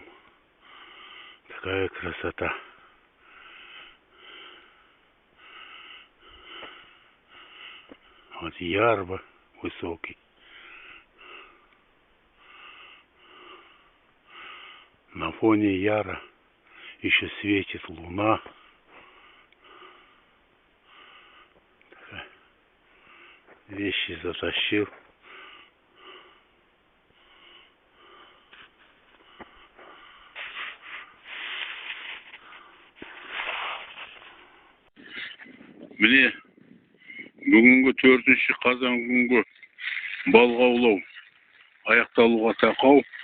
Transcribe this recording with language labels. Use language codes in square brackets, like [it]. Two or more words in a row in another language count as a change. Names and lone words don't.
[ru] Такая красота. Вот ярба высокий. На фоне яра еще светит луна. Вещи затащил. [kk] Міне бүгінгі 4 қазан күнгі балық аулау аяқталуға тақау.